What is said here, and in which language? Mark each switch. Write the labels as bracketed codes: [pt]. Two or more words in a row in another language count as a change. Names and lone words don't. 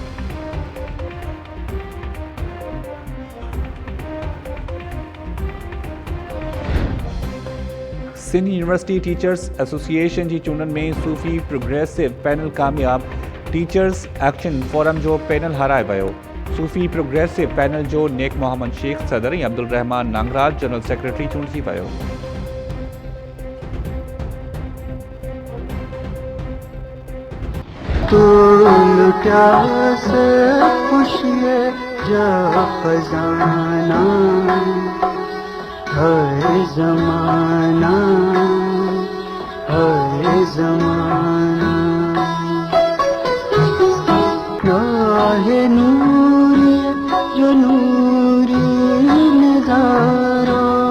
[sd] सिंध यूनिवर्सिटी टीचर्स एसोसिएशन जी चूंडनि में सूफ़ी प्रोग्रेसिव पैनल कामयाब। टीचर्स एक्शन फोरम जो पैनल हाराए वियो। सूफ़ी प्रोग्रेसिव पैनल जो नेक मोहम्मद शेख सदर ऐं अब्दुल रहमान नांगराज जनरल सेक्रेटरी चूंडिजी वियो। तो लुटा से खुशियाँ जा फजाना हर जमाना राहे नूरी जो नूरी नजारो